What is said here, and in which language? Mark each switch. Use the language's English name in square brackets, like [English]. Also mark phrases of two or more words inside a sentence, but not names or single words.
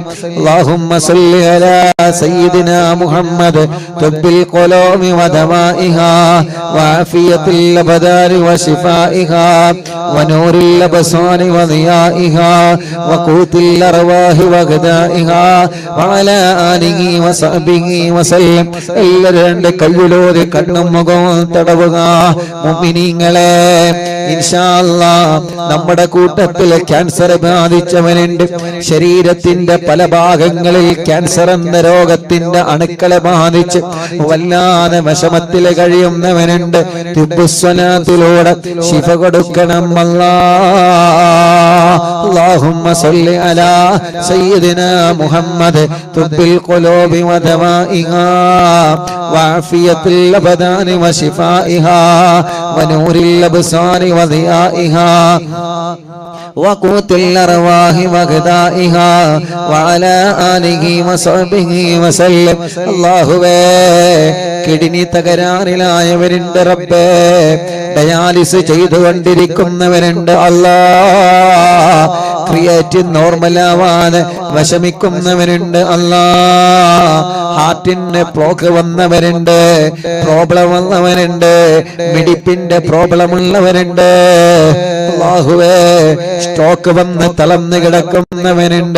[Arabic] اللهم صل على سيدنا محمد طب القلوب ودوائها وعافية الأبدان وشفائها ونور الأبصار وضيائها وقوت الأرواح وغذائها وعلى آله وصحبه وسلم. [Malayalam] എല്ലാവരുടെ കയ്യിലൂടെ കണ്ണും മുഖവും തടവുക. മുഅ്മിനീങ്ങളെ, [Arabic] إن شاء الله [Malayalam] നമ്മുടെ കൂട്ടത്തിൽ ക്യാൻസർ ബാധിച്ചവനുണ്ട്. ശരീരത്തിന്റെ പല ഭാഗങ്ങളിൽ ക്യാൻസർ എന്ന രോഗത്തിന്റെ അണുക്കളെ ബാധിച്ച് വല്ലാതെ വിഷമത്തിൽ കഴിയുന്നവനുണ്ട്. തിബ്ബുസ്സലാത്തിലൂടെ ശിഫ കൊടുക്കണം [Arabic] اللهم صل على سيدنا محمد طب القلوب ودوائها وعافية الأبدان وشفائها ونور الأبصار وضيائها وقوت الأرواح وغذائها وعلى آله وصحبه وسلم. [Malayalam] അല്ലാഹുവേ, കിഡ്നി തകരാറിലായവരുണ്ട് റബ്ബേ, ഡയാലിസ് ചെയ്തുകൊണ്ടിരിക്കുന്നവരുണ്ട് അല്ലാഹ്, ക്രിയേറ്റിൻ നോർമലാവാതെ വിഷമിക്കുന്നവരുണ്ട് അല്ലാഹ്, ഹാർട്ടിന് ബ്ലോക്ക് വന്നവരുണ്ട്, പ്രോബ്ലം വന്നവരുണ്ട്, മിടിപ്പിന്റെ പ്രോബ്ലം ഉള്ളവരുണ്ട് അല്ലാഹുവേ, സ്ട്രോക്ക് വന്ന് തളർന്ന് കിടക്കുന്നവനുണ്ട്.